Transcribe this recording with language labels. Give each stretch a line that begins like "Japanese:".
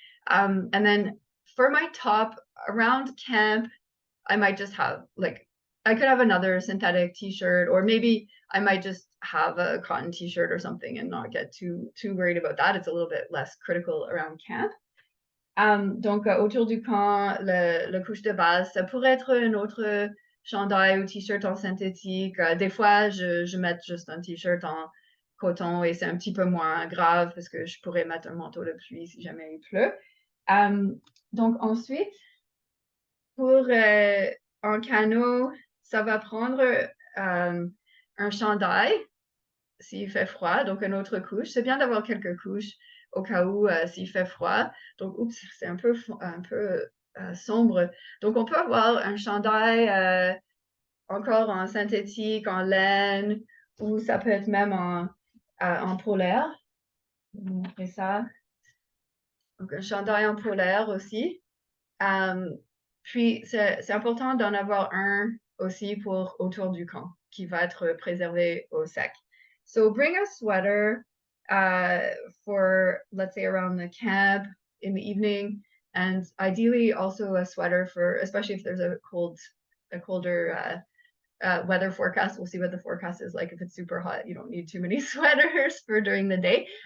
English: And then for my top around camp, I might just have like I could have another synthetic t-shirt, or maybe I might just have a cotton t-shirt or something and not get too worried about that. It's a little bit less critical around camp.
French: Donc, autour du camp, le couche de base, ça pourrait être un autre chandail ou t-shirt en synthétique. Des fois, je mets juste un t-shirt en coton et c'est un petit peu moins grave parce que je pourrais mettre un manteau de pluie si jamais il pleut. Donc, ensuite, pour un canot, ça va prendre un chandail s'il fait froid, donc une autre couche. C'est bien d'avoir quelques couches au cas où s'il fait froid. Donc, oups, c'est un peu sombre. Donc, on peut avoir un chandail encore en synthétique, en laine, ou ça peut être même en polaire. Je vais vous montrer ça. Donc, un chandail en polaire aussi. Puis, c'est important d'en avoir un aussi pour autour du camp, qui va être préservé au sec.
English: So bring a sweater for, let's say, around the camp in the evening, and ideally also a sweater for, especially if there's a colder weather forecast. We'll see what the forecast is like. If it's super hot, you don't need too many sweaters for during the day.